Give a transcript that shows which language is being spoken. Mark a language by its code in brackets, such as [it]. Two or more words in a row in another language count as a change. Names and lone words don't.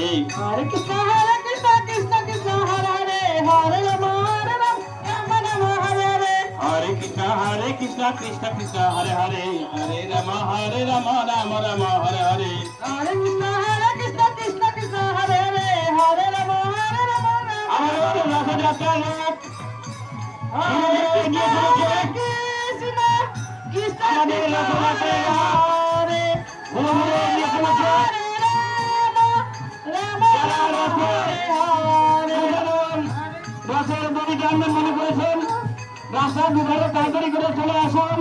[sa] Hare Krishna, Krishna Krishna, Hare Hare, Hare Rama, Rama Rama, Hare Hare. Hare Krishna, Krishna Krishna, Hare Hare, Hare Rama, Rama Rama, Hare Hare. Hare Krishna, Krishna Krishna, Hare Hare, Hare Rama, Rama Rama. [bn] আমাদের রথযাত্রা রথ [sa] Hare Krishna, Krishna [bn] আমাদের রথযাত্রা [sa] Hare [bn] ঘুরে গিয়ে চলেছে যারা রথের দড়ি টানবেন মনে করেছেন রাস্তার দুধারে তাড়াতাড়ি করে চলে আসুন।